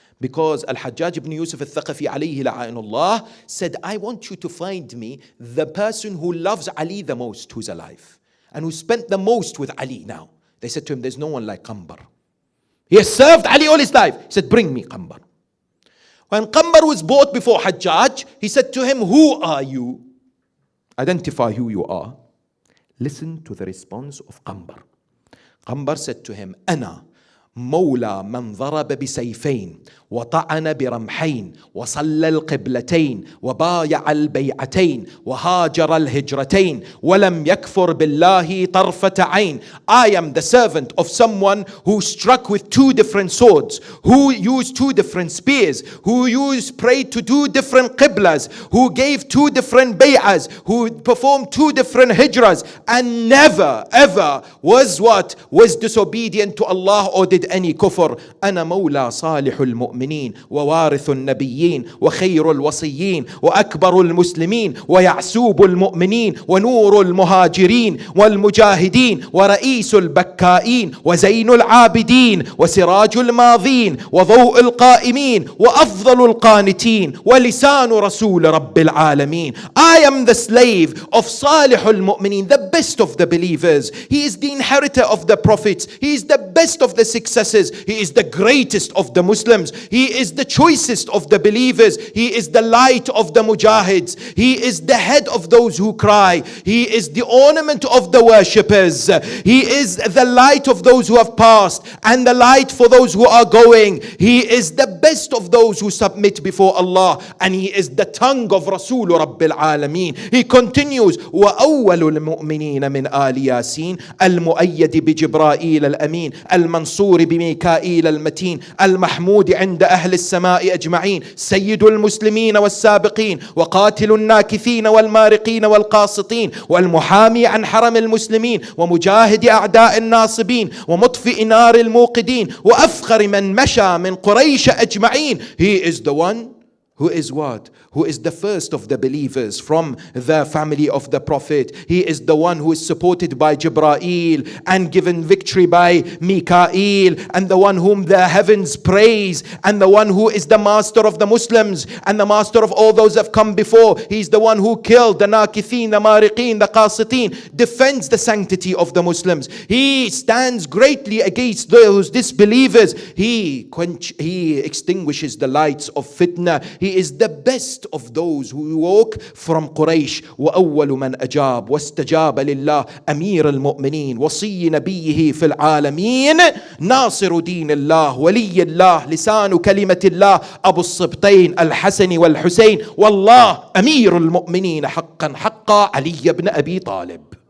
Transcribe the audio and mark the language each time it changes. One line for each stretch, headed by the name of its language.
English: Because Al-Hajjaj ibn Yusuf al-Thaqafi alayhi la'anullah said, I want you to find me the person who loves Ali the most who's alive, and who spent the most with Ali now. They said to him, there's no one like Qambar. He has served Ali all his life. He said, bring me Qambar. When Qambar was brought before Hajjaj, he said to him, who are you? Identify who you are. Listen to the response of Qambar. Qambar said to him,
Arabic: Ana مولى من ضرب بسيفين وطعن برمحين وصلى القبلتين وبايع البيعتين وهاجر الهجرتين ولم يكفر بالله طرفة عين.
English: I am the servant of someone who struck with two different swords, who used two different spears, who prayed to two different qiblas, who gave two different bay'ahs, who performed two different hijras, and never ever was disobedient to Allah or did any kufr.
Arabic: أنا مولى صالح المؤمنين ووارث النبيين وخير الوصيين وأكبر المسلمين ويعسوب المؤمنين ونور المهاجرين والمجاهدين ورئيس البكائين وزين العابدين وسراج الماضين وضوء القائمين وأفضل القانتين ولسان رسول رب العالمين.
English: I am the slave of Salih al-Mu'mineen, the best of the believers. He is the inheritor of the prophets. He is the best of the successors. He is the greatest of the Muslims. He is the choicest of the believers. He is the light of the mujahids. He is the head of those who cry. He is the ornament of the worshippers. He is the light of those who have passed and the light for those who are going. He is the best of those who submit before Allah, and he is the tongue of Rasul Rabbil Alameen. He continues,
Arabic: وَأَوَّلُ الْمُؤْمِنِينَ مِنْ آلِ يَاسِينَ الْمُؤَيَّدِ بِجِبْرَائِيلَ الْأَمِينَ المنصور بميكائيل المتين المحمود عند أهل السماء أجمعين سيد المسلمين والسابقين وقاتل الناكثين والمارقين والقاسطين والمحامي عن حرم المسلمين ومجاهد أعداء الناصبين ومطفئ نار الموقدين وأفخر من مشى من قريش أجمعين.
English: He is the one who is what? Who is the first of the believers from the family of the Prophet. He is the one who is supported by Jibreel and given victory by Mikael, and the one whom the heavens praise, and the one who is the master of the Muslims and the master of all those that have come before. He's the one who killed the Nakithin, the Mariqin, the Qasitin, defends the sanctity of the Muslims. He stands greatly against those disbelievers. He extinguishes the lights of fitna. He is the best of those who walk from Quraysh.
Arabic: وأول من أجاب واستجاب لله أمير المؤمنين وصي نبيه في العالمين ناصر دين الله ولي الله لسان كلمة الله أبو الصبطين الحسن والحسين والله أمير المؤمنين حقا حقا علي بن أبي طالب.